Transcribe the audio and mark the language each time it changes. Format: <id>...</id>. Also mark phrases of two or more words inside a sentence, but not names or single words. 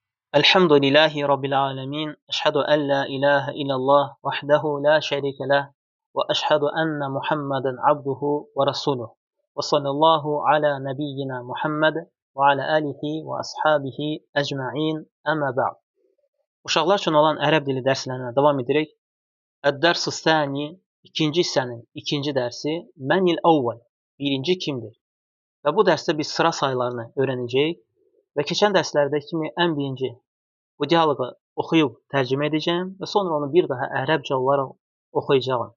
<ar>الحمد لله رب العالمين. أشهد أن لا إله إلا الله وحده لا شريك له. وأشهد أن محمدا عبده ورسوله. وصلى الله على نبينا محمد وعلى آله وأصحابه أجمعين أما بعد.</ar> <az>Uşaqlar üçün olan ərəb dili dərslərinə davam edirik.</az> <ar>الدرس الثاني,</ar> <az>ikinci hissənin ikinci dərsi,</az> <ar>من الأول,</ar> <az>birinci kimdir? Və bu dərsdə biz sıra sayılarını öyrənəcəyik. Və keçən dərslərdə kimi ən birinci bu dialoqu oxuyub tərcümə edəcəm və sonra onu bir daha ərəbcə olaraq oxuyacağım.</az>